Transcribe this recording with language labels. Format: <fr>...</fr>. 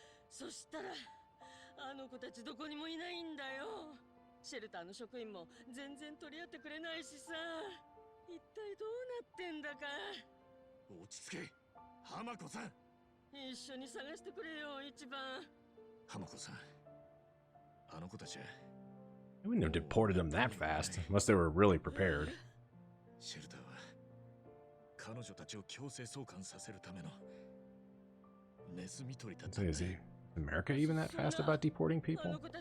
<ja>そしたらあの子たちどこにもいないんだよ。シェルターの職員も全然取り合ってくれないしさ。一体どうなってんだか。落ち着け、浜子さん。一緒に探してくれよ、一番。浜子さん、あの子たちは。</ja> <en>They wouldn't have deported them that fast, unless they were really prepared.</en> <ja>シェルターは彼女たちを強制送還させるためのネズミ取りだったんだ。</ja> <en>Is America even that fast about deporting people?</en>